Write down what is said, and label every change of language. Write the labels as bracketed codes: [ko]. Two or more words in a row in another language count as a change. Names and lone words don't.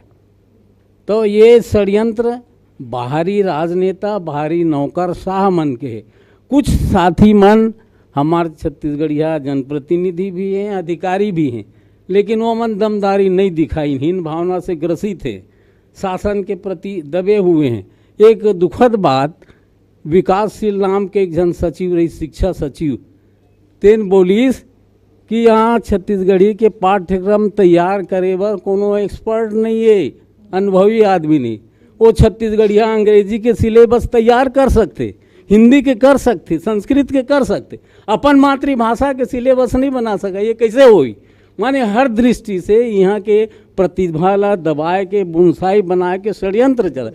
[hne] तो ये षड्यंत्र बाहरी राजनेता, बाहरी नौकरशाह मन के है। कुछ साथी मन हमारे छत्तीसगढ़िया जनप्रतिनिधि भी हैं, अधिकारी भी हैं, लेकिन वो मन दमदारी नहीं दिखाई, हीन भावना से ग्रसित है, शासन के प्रति दबे हुए हैं। एक दुखद बात, विकासशील नाम के एक जन सचिव रही, शिक्षा सचिव, तेन बोलीस कि यहाँ छत्तीसगढ़ी के पाठ्यक्रम तैयार करे बर कोनो एक्सपर्ट नहीं है, अनुभवी आदमी नहीं। वो छत्तीसगढ़िया अंग्रेजी के सिलेबस तैयार कर सकते, हिंदी के कर सकते, संस्कृत के कर सकते, अपन मातृभाषा के सिलेबस नहीं बना सका। ये कैसे हुई? माने हर दृष्टि से यहाँ के प्रतिभा ला दबाए के बुनसाई बनाए के षड्यंत्र चला।